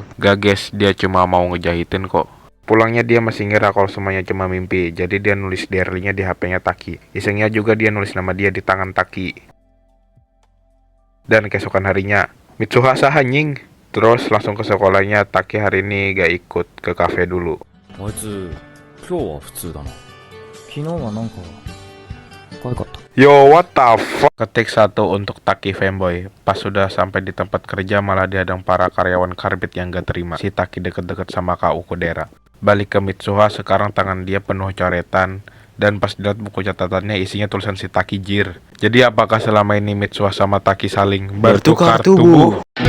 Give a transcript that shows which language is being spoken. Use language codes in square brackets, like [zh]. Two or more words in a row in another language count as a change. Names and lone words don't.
[id] Gages, dia cuma mau ngejahitin kok. Pulangnya dia masih ngira kalau semuanya cuma mimpi. Jadi dia nulis diary-nya di HP-nya Taki. Isengnya juga dia nulis nama dia di tangan Taki. Dan keesokan harinya, Mitsuha anjing. Terus langsung ke sekolahnya. Taki hari ini gak ikut ke kafe dulu. [ja] あいつ今日は普通だな。昨日はなんか可愛かった。 [en] Yo, what the fuck? [id] Ketik satu untuk Taki fanboy. Pas sudah sampai di tempat kerja malah dihadang para karyawan karbit yang gak terima. Si Taki deket-deket sama Kak Ukudera. Balik ke Mitsuha, sekarang tangan dia penuh coretan. Dan pas dilihat buku catatannya isinya tulisan si Taki jir. Jadi apakah selama ini Mitsuha sama Taki saling bertukar tubuh?